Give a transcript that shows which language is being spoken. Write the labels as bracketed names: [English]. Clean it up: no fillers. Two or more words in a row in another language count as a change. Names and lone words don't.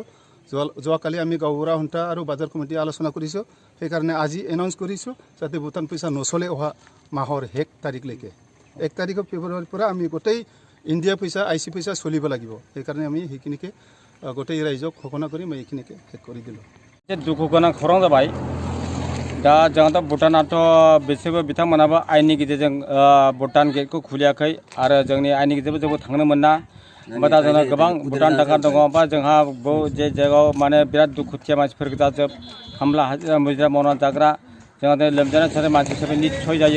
[Assamese] যোৱাকালি আমি গাঁওবুঢ়া সন্থা আৰু বাজাৰ কমিটি আলোচনা কৰিছোঁ। সেইকাৰণে আজি এনাউন্স কৰিছোঁ যাতে ভূটান পইচা নচলে অহা মাহৰ 1 তাৰিখলৈকে। 1 তাৰিখৰ ফেব্ৰুৱাৰীৰ পৰা আমি গোটেই ইণ্ডিয়া পইচা আই চি পইচা চলিব লাগিব। সেইকাৰণে আমি সেইখিনিকে গোটেই ৰাইজক ঘোষণা কৰি মই এইখিনিকে শেষ কৰি দিলোঁ। [Bodo] दुखु गोनां खौरां जाबाय। दा जोंहाथ' भुटानाथ' बिसोरबो बिथांमोनाबो आइननि गेजेरजों भुटान गेटखौ खुलियाखै आरो जोंनि आइननि गेजेरजों जोंबो थांनो मोना। ओमफ्राय दा जोंहा गोबां भुटान थाखा दङ बा जोंहा जे जायगायाव माने बिराद दुखुथिया मानसिफोर दा जोब खामला हाजिरा मुजिरा मावनानै जाग्रा जोंहा दिनै लोमजानाय सासे मानसि हिसाबै निस्सय जायो।